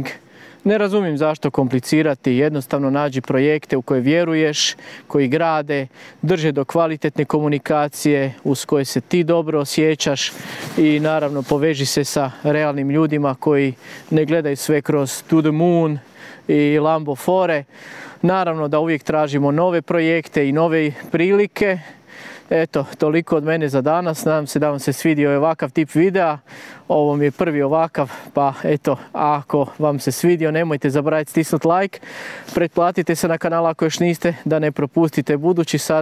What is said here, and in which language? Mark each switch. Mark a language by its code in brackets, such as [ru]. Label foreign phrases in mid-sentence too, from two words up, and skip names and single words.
[hr] Ne razumijem zašto komplicirati, jednostavno nađi projekte u koje vjeruješ, koji grade, drže do kvalitetne komunikacije uz koje se ti dobro osjećaš i naravno poveži se sa realnim ljudima koji ne gledaju sve kroz [en] to the moon [hr] i Lambo fore. Naravno da uvijek tražimo nove projekte i nove prilike. Eto, toliko od mene za danas. Nadam se da vam se svidio ovakav tip videa. Ovo mi je prvi ovakav, pa eto, ako vam se svidio, nemojte zaboraviti stisnuti like. Pretplatite se na kanal ako još niste, da ne propustite budući sadržaj.